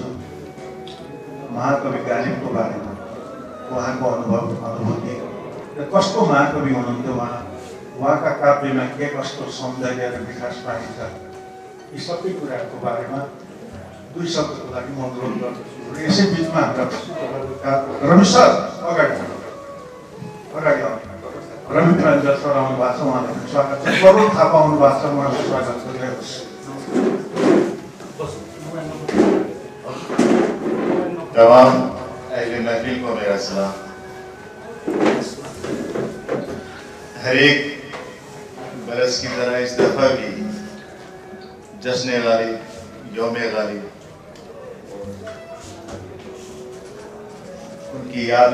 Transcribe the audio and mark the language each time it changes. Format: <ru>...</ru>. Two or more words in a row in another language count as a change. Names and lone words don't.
<ne>महाकवि गालिबको बारेमा उहाँको अनुभूति र कस्तो महाकवि हुनुहुन्थ्यो, उहाँका काव्यमा के कस्तो सौन्दर्य र विकास पाइन्छ, यी सबै कुराहरूको बारेमा दुई शब्दको लागि म अनुरोध गर्दछु। र यसै बिचमा हाम्रा रमेश सर अगाडि आउनु, रवि प्राञ्जल सर आउनु भएको छ, उहाँलाई स्वागत छ। करोड थापा आउनु भएको छ, उहाँलाई स्वागत गरिरहेको छ।</ne> <ur>تمام اہل محفل کو میرا سلام. ہر ایک برس کی طرح اس دفعہ بھی جشن غالب یوم غالب ان کی یاد</ur>